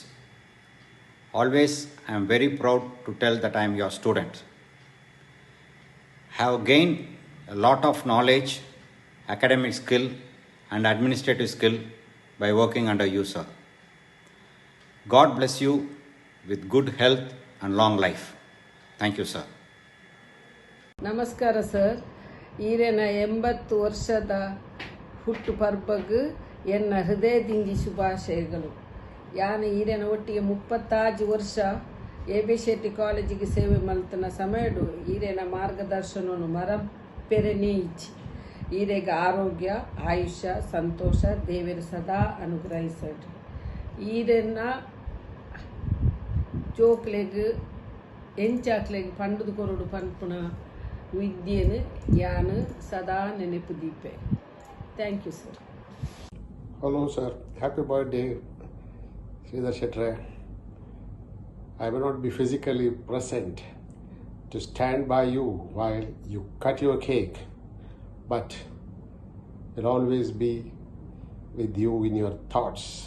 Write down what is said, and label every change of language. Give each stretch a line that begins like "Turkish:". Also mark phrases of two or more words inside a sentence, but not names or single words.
English: Always I am very proud to tell that I am your student. Have gained a lot of knowledge, academic skill and administrative skill by working under you, sir. God bless you with good health and long life. Thank you, sir.
Tulu: ನಮಸ್ಕಾರ ಸರ್. ಈರೆನ 80 ವರ್ಷದ ಹುಟ್ಟು ಪರ್ಬಗ್ ಎನ್ನ ಹೃದಯದಿಂದ ಶುಭಾಶಯಗಳು. ಯಾನ ಈರೆನ ಒಟ್ಟಿಗೆ 36 ವರ್ಷ A.B. Shetty ಕಾಲೇಜಿಗೆ ಸೇವೆ ಮಲ್ತನ ಸಮಯಡು ಈರೆನ ಮಾರ್ಗದರ್ಶನವನ್ನು ಮರಪೆರೆನೇ ಇಚ್ಚಿ ಈರೆಗ ಆರೋಗ್ಯ ಆಯುಷ್ಯ ಸಂತೋಷ ದೇವರು ಸದಾ ಅನುಗ್ರಹಿಸಡು. ಈರೆನ ಜೋಕ್ಲೆಗ್ ಎಂಚಾಕ್ಲೆಗ್ ಪಂಡದು ಕೊರಡು ಪನ್ಪುನ ವಿದ್ಯೆನು ಯಾನು ಸದಾ ನೆನಪು ದೀಪೆ.
English: thank you sir. Hello sir, happy birthday Sridhar Shetty. I will not be physically present to stand by you while you cut your cake, but will always be with you in your thoughts.